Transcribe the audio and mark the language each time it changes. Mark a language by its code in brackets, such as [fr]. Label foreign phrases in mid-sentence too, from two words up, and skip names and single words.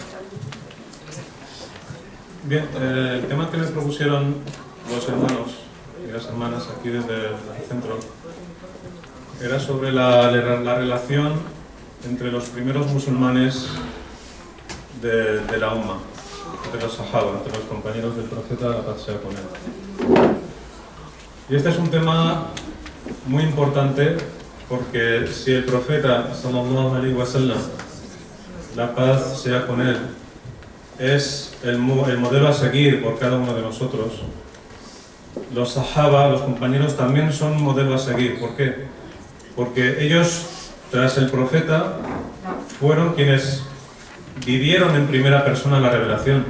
[es] Bien, el tema que me propusieron los hermanos y las hermanas aquí desde el centro era sobre la relación entre los primeros musulmanes de la Umma, de los Sahaba, entre los compañeros del profeta, la paz sea con él. Y este es un tema muy importante porque si el profeta, [ar] صلى الله عليه وسلم, [es] la paz sea con él, es el modelo a seguir por cada uno de nosotros, los Sahaba, los compañeros, también son un modelo a seguir. ¿Por qué? Porque ellos, tras el profeta, fueron quienes vivieron en primera persona la revelación.